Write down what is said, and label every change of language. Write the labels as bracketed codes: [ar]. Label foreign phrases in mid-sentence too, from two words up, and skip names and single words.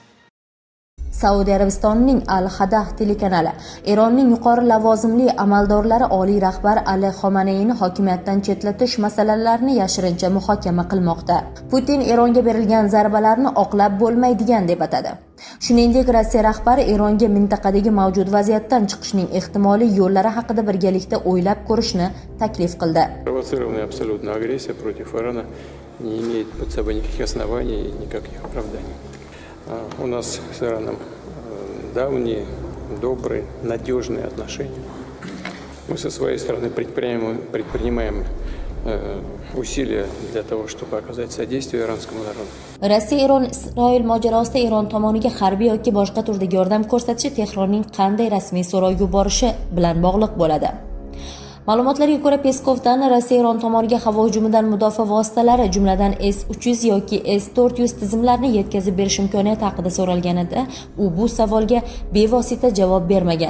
[uz] Saudiya Arabistonining Al-Hadah telekanali Eronning yuqori lavozimli amaldorlari oliy rahbar Ali Xomaneyni hokimiyatdan chetlatish masalalarini yashirincha muhokama qilmoqda. Putin Eronga berilgan zarbalarni oqlab bo'lmaydigan deb atadi. Shuningdek, Rossiya rahbari Eronga mintaqadagi mavjud vaziyatdan chiqishning ehtimoliy yo'llari haqida birgalikda o'ylab ko'rishni taklif qildi. [ru] Провоцированная абсолютно агрессия против Ирана не имеет под собой никаких оснований и никаких оправданий. У нас с Ираном давние, добрые, надежные отношения. Мы со своей стороны предпринимаем усилия для того, чтобы оказать содействие иранскому народу. [uz] Rossiya Eron-Isroil mojarosida Eron tomoniga harbiy yoki boshqa turdagi yordam ko'rsatishi Tehronning qanday rasmiy so'rov yuborishi bilan bog'liq bo'ladi. Ma'lumotlarga ko'ra, Peskovdan Rossiya Eron tomoniga havo hujumidan mudofaa vositalari, jumladan S-300 yoki S-400 tizimlarini yetkazib berish imkoniyati haqida so'ralganida, u bu savolga bevosita javob bermagan.